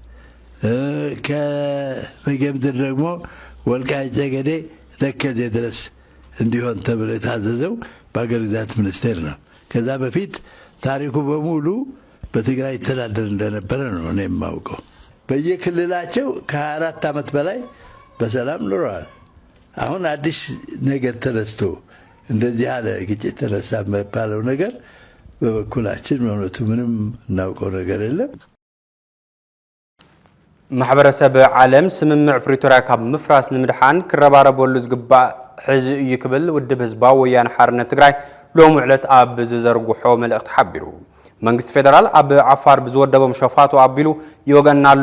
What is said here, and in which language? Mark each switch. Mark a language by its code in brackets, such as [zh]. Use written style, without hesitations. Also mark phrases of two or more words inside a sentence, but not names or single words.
[am] ከበጌምድር ደግሞ ወልቃይት ጠገዴ ተከዜ ድረስ እንዲሆን ተብሎ የታዘዘው በሀገር ግዛት ሚኒስቴር ነው። ከዛ በፊት ታሪኩ በሙሉ በትግራይ ተዳደር እንደነበረ ነው እኔ የማውቀው። በየክልላቸው ከ24 ዓመት በላይ በሰላም ኖረዋል። አሁን አዲስ ነገር ተነስቶ እንደዚህ ያለ ግጭት ተነሳ የሚባለው ነገር በበኩላችን እውነቱ ምንም እናውቀው ነገር የለም። [ti] ማሕበረሰብ ዓለም ስምምዕ ፕሪቶሪያ ካብ ምፍራስ ንምድሓን ክረባረበሉ ዝግባእ ሕዚ እዩ ክብል ውድብ ህዝባዊ ወያነ ሓርነት ትግራይ ሎሚ ዕለት ኣብ ዝዘርግሖ መልእኽቲ ሓቢሩ። መንግስቲ ፌደራል ኣብ ዓፋር ብዝወደቦም ሸፋቱ ኣቢሉ ይወገናሎ